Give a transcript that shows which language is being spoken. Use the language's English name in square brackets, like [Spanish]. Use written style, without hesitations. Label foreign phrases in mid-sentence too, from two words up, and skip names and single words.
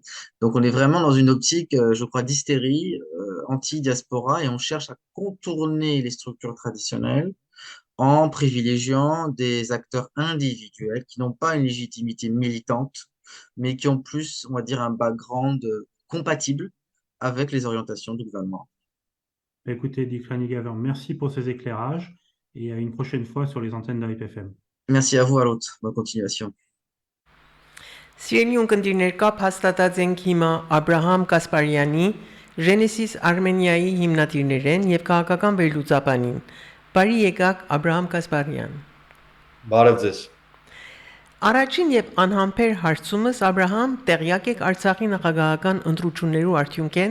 [French] Donc on est vraiment dans une optique, je crois, d'hystérie anti-diaspora, et on cherche à contourner les structures traditionnelles en privilégiant des acteurs individuels qui n'ont pas une légitimité militante, mais qui ont plus, on va dire, un background compatible avec les orientations du gouvernement. Écoutez, Dick Gaver, merci pour ces éclairages et à une prochaine fois sur les antennes d'IPFM. Merci à vous, Harold. Bonne continuation. [Armenian] Սիրելի ունկնդիրներ, կապ հաստատած ենք հիմա Աբրահամ Կասպարյանի, Genesis Armenia-ի հիմնադիրներեն եւ քաղաքական վերլուծաբանին։ Բարի եկաք Աբրահամ Կասպարյան։ Բարև ձեզ։ Առաջին եւ անհամբեր հարցումս Աբրահամ, տեղյակ եք Արցախի նախագահական ընտրություններու արդյունքեն։